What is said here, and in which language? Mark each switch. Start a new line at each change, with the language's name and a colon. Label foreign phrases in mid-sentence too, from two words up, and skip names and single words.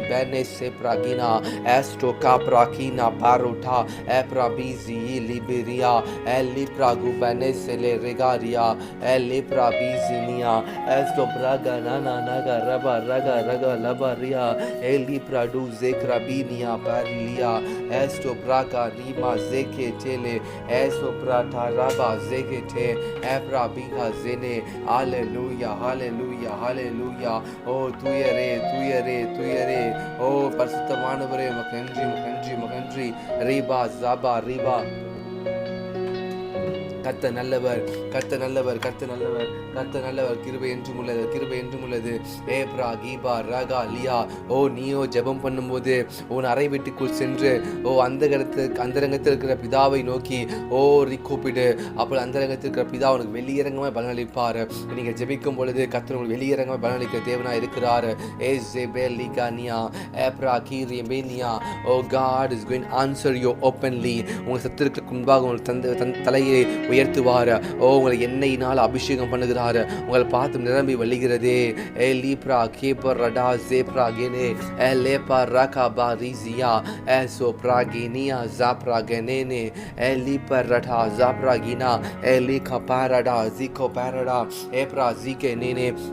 English: பெனே செப்ராகினா எஸ்டோ காப்ராகினா பாரோட்டா ஏப்ரா பிசி லிபெரியா எலிப்ரா குபனே செலே ரெகாரியா எலிப்ரா பிசினியா எஸ்டோ பிராகா நானா நகா ரபா ரகா ரகா லபரியா எலிப்ரா டு ஜேக்ரா பினியா பாரிலியா எஸ்டோ பிராகா நீமா ஜேகே டெலே எஸ்டோ பிராட்டா ரபா zegete ebra biga zene. Hallelujah, hallelujah, hallelujah.
Tamil: Oh தூயரே தூயரே தூயரே. ஓ பரிசுத்தமானவரே உமக்கு நன்றி நன்றி நன்றி. ரீபா ஜாபா ரீபா. கத்த நல்லவர், கத்த நல்லவர், கத்த நல்லவர், கத்த நல்லவர். கிருபை என்றும் உள்ளது, கிருபை என்றும் உள்ளது. ஏப்ரா கீபா ரகா லியா. ஓ நீயோ ஜெபம் பண்ணும்போது உன் அறை வீட்டுக்குள் சென்று அந்தரங்கத்தில் இருக்கிற பிதாவை நோக்கி கூப்பிடு. அப்போ அந்தரங்கத்தில் இருக்கிற பிதா உனக்கு வெளியரங்கமாக பலனளிப்பார். நீங்கள் ஜெபிக்கும் பொழுது கர்த்தர் உங்களுக்கு வெளியரங்கமாக பலனளிக்க தேவனாக இருக்கிறார்.
English: Oh God is going to answer you openly.
Tamil: உங்கள் சத்துருக்கு முன்பாக உங்கள் தலையை உயர்த்துவார். உங்களை எண்ணெயினால் அபிஷேகம் பண்ணுகிறார். உங்களை பார்த்து நிரம்பி வழிகிறதே. லீப்ரா கேப்பர் ரடா ஜேப்ரா கெனே லேபா ரகா பாரிசியா சோ பிராகினியா ஜாப்ரா கெனேனே லீப்பர் ரடா ஜாப்ரா கினா லீகா பாரடா ஜிகோ பாரடா ஏப்ரா ஜிகே நேனே.